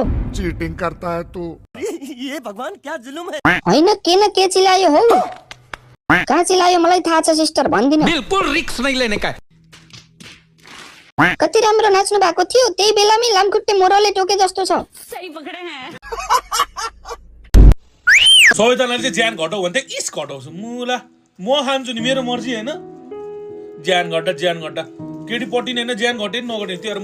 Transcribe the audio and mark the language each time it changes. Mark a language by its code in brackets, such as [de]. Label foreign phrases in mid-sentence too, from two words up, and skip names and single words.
[hi] चीटिंग करता है तू। ये भगवान क्या जुलुम है। [ne] होइन के न के चिल्लायो हौ? कहाँ चिल्लायो मलाई थाहा छ सिस्टर, भन्दिन। [hi] बिल्कुल रिस्क नहीं लेने का। [ne] कति राम्रो नाच्नु भएको थियो, त्यही बेलामै लामखुट्टे मोरले टोके जस्तो छ। [hi] सही पकडे हैं। [ne] सबैजनाले चाहिँ ज्यान घटाउ भन्थे, इस घटाउँछु मुला म खान्छु नि, मेरो मर्जी होइन। ज्यान घटा केटीपट्टि नै होइन, ज्यान घटे नघटे त्योहरू।